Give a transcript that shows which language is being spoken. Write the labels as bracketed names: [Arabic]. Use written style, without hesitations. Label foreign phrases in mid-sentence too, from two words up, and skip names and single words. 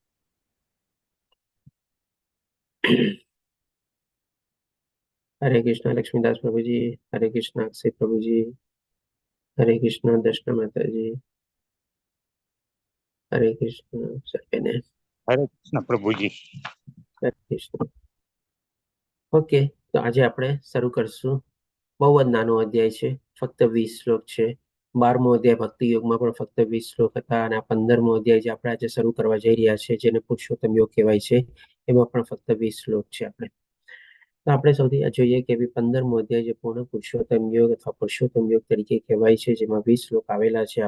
[Hindi] हरे कृष्ण लक्ष्मीदास प्रभु जी, हरे कृष्ण अक्षय प्रभु जी, हरे कृष्ण दर्शना माता जी, हरे कृष्ण सर्वे ने। हरे कृष्ण प्रभु जी। हरे कृष्ण। ओके, तो आज [Gujarati] આપણે શરૂ કરશું। બહુ જ નાનો અધ્યાય છે, ફક્ત 20 શ્લોક છે। 12મો અધ્યાય ભક્તિ યોગમાં પણ ફક્ત 20 શ્લોક હતા, અને આ 15મો અધ્યાય જે આપણે આજે શરૂ કરવા જઈ રહ્યા છે, જેને પુરુષોત્તમ યોગ કહેવાય છે, એમાં પણ ફક્ત 20 શ્લોક છે। તો આપણે સૌથી જોઈએ કે 15મો અધ્યાય જે પૂર્ણ પુરુષોત્તમ યોગ અથવા પુરુષોત્તમ યોગ તરીકે કહેવાય છે, જેમાં 20 શ્લોક આવેલા છે।